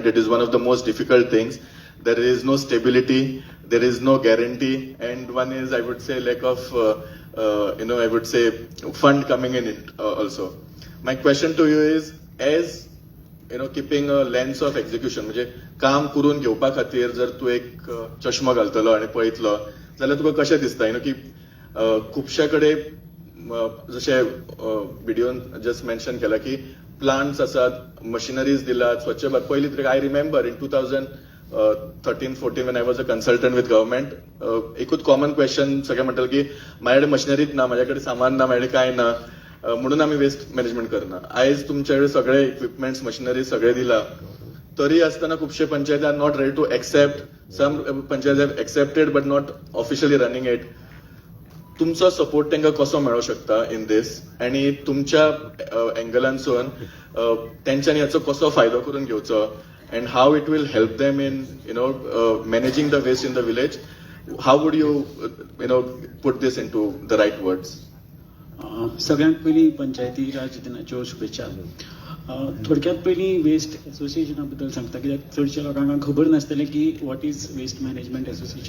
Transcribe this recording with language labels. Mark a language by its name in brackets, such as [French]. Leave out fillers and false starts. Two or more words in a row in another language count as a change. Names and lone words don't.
[English] It is one of the most difficult things. There is no stability, there is no guarantee, and one is, I would say, lack of, I would say, fund coming in it also. My question to you is, as keeping a lens of execution, [Konkani] म्हणजे काम करून घेवपा खातीर जर तूं एक चश्मा घालतलो आनी पळयतलो जाल्यार तुका कशें दिसता की खुबशे कडेन जशें व्हिडिओन [English] just mention [Konkani] केला की प्लांट्स आसात, मशिनरीज दिल्यात, स्वच्छ भारत. पयलीं तरी [English] I remember in 2013-14 when I was a consultant with government, [Marathi] एकूच [English] common question [Marathi] सगळे म्हणटाले की माझ्याकडे मशिनरीच ना, माझ्याकडे सामान ना, माझ्याकडे काय ना, म्हणून आम्ही [English] waste management [Marathi] करना. [Konkani] आयज तुमच्याकडे सगळे इक्विपमेंट्स, मशिनरी सगळे दिला, तरी असताना खुबशे पंचायती [English] are not ready to accept. Some panchayat have accepted but not officially running it. [Konkani] तुमचो सपोर्ट तांकां कसो मेळूं शकता [English] in this [Konkani] आनी तुमच्या एंगलांसून तेंच्यांनी हाचो कसो फायदो करून घेवचो [English] and how it will help them in managing the waste in the village. How would you put this in to the right words? [Konkani] सगळ्यांत पयलीं पंचायती राज दिनाच्यो शुभेच्छा. थोडक्यात पयलीं वेस्ट एसोसिएशना बद्दल सांगता, कित्याक चडशा लोकांक खबर नासतलें की [English] what is waste management association.